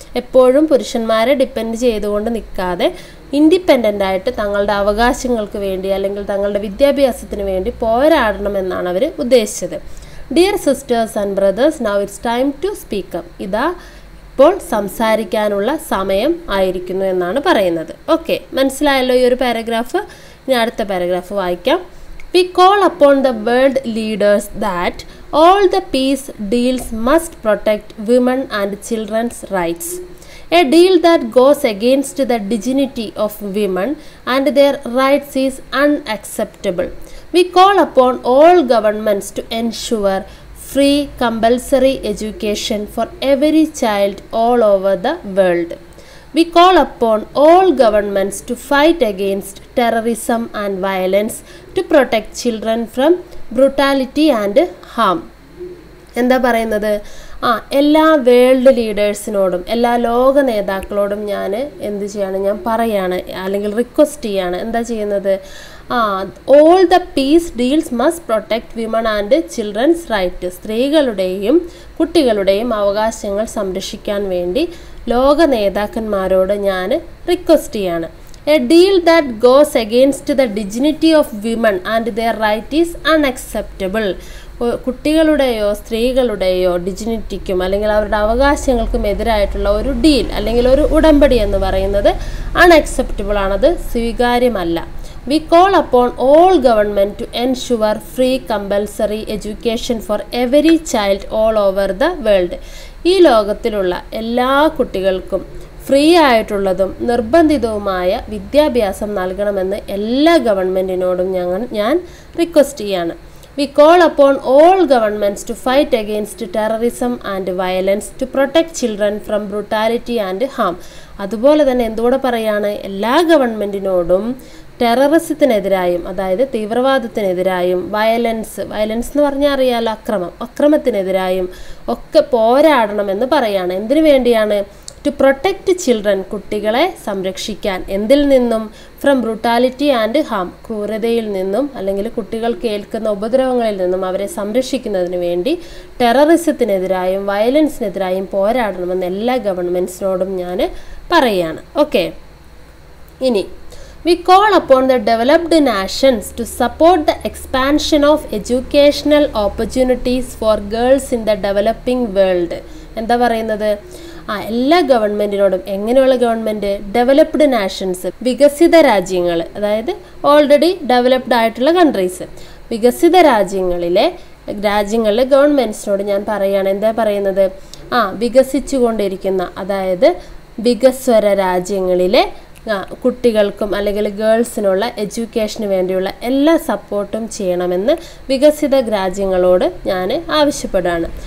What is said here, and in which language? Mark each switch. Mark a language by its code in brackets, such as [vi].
[ml] എപ്പോഴും പുരുഷന്മാരെ ഡിപ്പെൻഡ് ചെയ്തുകൊണ്ട് നിൽക്കാതെ ഇൻഡിപെൻഡൻ്റ് ആയിട്ട് തങ്ങളുടെ അവകാശങ്ങൾക്ക് വേണ്ടി അല്ലെങ്കിൽ തങ്ങളുടെ വിദ്യാഭ്യാസത്തിന് വേണ്ടി പോരാടണം എന്നാണ് അവർ ഉദ്ദേശിച്ചത്. [en] Dear sisters and brothers, now it's time to speak up. [ml] ഇതാ ഇപ്പോൾ സംസാരിക്കാനുള്ള സമയം ആയിരിക്കുന്നു എന്നാണ് പറയുന്നത്. ഓക്കെ, മനസ്സിലായല്ലോ ഈ ഒരു പാരഗ്രാഫ്? ഇനി അടുത്ത പാരഗ്രാഫ് വായിക്കാം. [en] We call upon the world leaders that all the peace deals must protect women and children's rights. A deal that goes against the dignity of women and their rights is unacceptable. We call upon all governments to ensure free compulsory education for every child all over the world. We call upon all governments to fight against terrorism and violence to protect children from brutality and harm. [ml] എന്താ പറയുന്നത്? എല്ലാ world ലീഡേഴ്സിനോടും എല്ലാ ലോക നേതാക്കളോടും ഞാൻ എന്ത് ചെയ്യാണ്? ഞാൻ പറയാണ് അല്ലെങ്കിൽ റിക്വസ്റ്റ് ചെയ്യാണ്. എന്താ ചെയ്യുന്നത്? [en] All the peace deals must protect women and children's right. [ml] സ്ത്രീകളുടെയും കുട്ടികളുടെയും അവകാശങ്ങൾ സംരക്ഷിക്കാൻ വേണ്ടി ലോക നേതാക്കന്മാരോട് ഞാൻ റിക്വസ്റ്റ് ചെയ്യാണ്. [en] A deal that goes against the dignity of women and their right is unacceptable. [ml] കുട്ടികളുടെയോ സ്ത്രീകളുടെയോ ഡിഗ്നിറ്റിക്കും അല്ലെങ്കിൽ അവരുടെ അവകാശങ്ങൾക്കും എതിരായിട്ടുള്ള ഒരു ഡീൽ അല്ലെങ്കിൽ ഒരു ഉടമ്പടി എന്ന് പറയുന്നത് അൺഅക്സെപ്റ്റബിൾ ആണത്, സ്വീകാര്യമല്ല. [en] We call upon all government to ensure free compulsory education for every child all over the world. [ml] ഈ ലോകത്തിലുള്ള എല്ലാ കുട്ടികൾക്കും ഫ്രീ ആയിട്ടുള്ളതും നിർബന്ധിതവുമായ വിദ്യാഭ്യാസം നൽകണമെന്ന് എല്ലാ ഗവൺമെൻറ്റിനോടും ഞാൻ റിക്വസ്റ്റ് ചെയ്യാണ്. [en] We call upon all governments to fight against terrorism and violence to protect children from brutality and harm. [ml] അതുപോലെ തന്നെ എന്തുകൂടെ പറയാണ്, എല്ലാ ഗവൺമെൻറ്റിനോടും ടെററിസത്തിനെതിരായും അതായത് തീവ്രവാദത്തിനെതിരായും വയലൻസ് എന്ന് പറഞ്ഞാൽ അറിയാലോ അക്രമത്തിനെതിരായും ഒക്കെ പോരാടണമെന്ന് പറയാണ്. എന്തിനു വേണ്ടിയാണ്? [en] to protect children, [ml] കുട്ടികളെ സംരക്ഷിക്കാൻ. എന്തിൽ നിന്നും? [en] from brutality and harm, [ml] ക്രൂരതയിൽ നിന്നും അല്ലെങ്കിൽ കുട്ടികൾ കേൾക്കുന്ന ഉപദ്രവങ്ങളിൽ നിന്നും അവരെ സംരക്ഷിക്കുന്നതിന് വേണ്ടി ടെററിസത്തിനെതിരായും വയലൻസിനെതിരായും പോരാടണമെന്ന് എല്ലാ ഗവൺമെൻറ്റ്സിനോടും ഞാൻ പറയുകയാണ്. ഓക്കെ, ഇനി [en] we call upon the developed nations to support the expansion of educational opportunities for girls in the developing world. [ml] എന്താ പറയുന്നത്? എല്ലാ ഗവൺമെൻറ്റിനോടും, എങ്ങനെയുള്ള ഗവൺമെൻറ്? ഡെവലപ്ഡ് നാഷൻസ്, വികസിത രാജ്യങ്ങൾ, അതായത് ഓൾറെഡി ഡെവലപ്ഡ് ആയിട്ടുള്ള കൺട്രീസ്, വികസിത രാജ്യങ്ങളിലെ ഗവൺമെൻറ്റ്സിനോട് ഞാൻ പറയുകയാണ്. എന്താ പറയുന്നത്? വികസിച്ചു കൊണ്ടിരിക്കുന്ന അതായത് വികസ്വര രാജ്യങ്ങളിലെ കുട്ടികൾക്കും അല്ലെങ്കിൽ ഗേൾസിനുള്ള എഡ്യൂക്കേഷന് വേണ്ടിയുള്ള എല്ലാ സപ്പോർട്ടും ചെയ്യണമെന്ന് വികസിത രാജ്യങ്ങളോട് ഞാൻ ആവശ്യപ്പെടുകയാണ്.